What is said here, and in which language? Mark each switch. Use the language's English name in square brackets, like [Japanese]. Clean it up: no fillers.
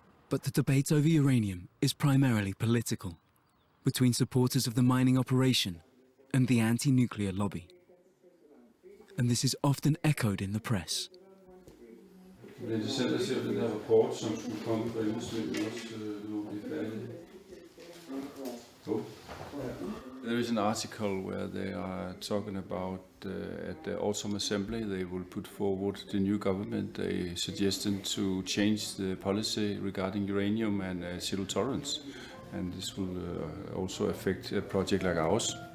[English] But the debate over uranium is primarily political, between supporters of the mining operation and the anti-nuclear lobby. And this is often echoed in the press. [Danish] Det er interessant at se den her rapport, som skulle komme fra industrien også, nu er færdig. [English] There is an article where they are talking about at the autumn assembly they will put forward the new government a suggestion to change the policy regarding uranium and zero tolerance, and this will also affect a project like ours.